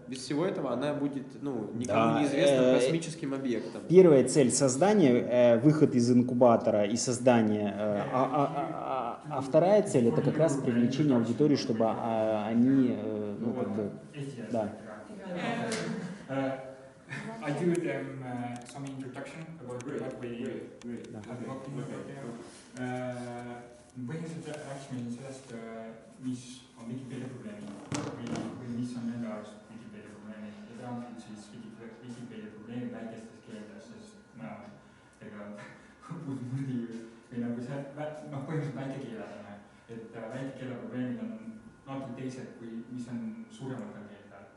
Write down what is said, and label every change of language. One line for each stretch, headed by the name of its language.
Russian: Без всего этого она будет, ну, никому Да, неизвестным космическим объектом. Первая цель создания, выход из инкубатора и создание, а вторая цель это как раз привлечение аудитории, чтобы они, ну как бы, да.
English: I do them some introduction about what we have talking about there.
Estonian: Põhiliselt rääkisime sellest, mis on Wikipedia probleemid või mis on nende arust Wikipedia probleemid ja peamiselt siis Wikipedia probleemid väikestes keeltes, sest mõlemad ega udmurdi või nagu see, noh põhimõtteliselt väikekeeled on, et väikekeele probleemid on natuke teised kui mis on suurematel keeldel.